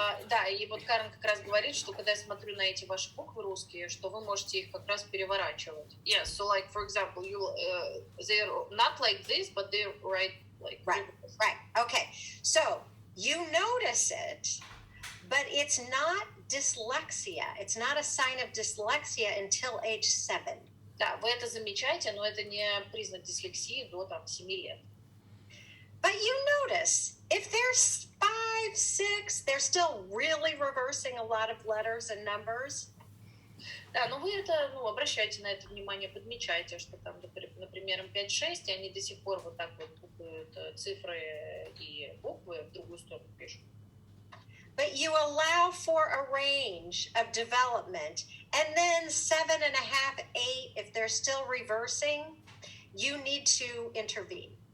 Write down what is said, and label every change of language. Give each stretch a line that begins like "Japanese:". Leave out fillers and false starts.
Russian: Да, и вот Карен как раз говорит, что когда я смотрю на эти ваши буквы русские, что вы можете их как раз переворачивать.
English: Yes, so like, for example, they're not like this, but they're right. Right. Okay, so you notice it, but it's not dyslexia. It's not a sign of dyslexia until age 7.
Russian: Да, вы это замечаете, но это не признак дислексии до там 7 лет.
English: But you notice, if they're 5, 6, they're still really reversing a lot of letters and numbers.
Russian: Да, но вы это, ну, обращайте на это внимание, подмечайте, что там, например, им 5-6, и они до сих пор вот так вот путают цифры и буквы в другую сторону пишут.
English: But you allow for a range of development, and then 7.5, 8, if they're still reversing, you need to intervene.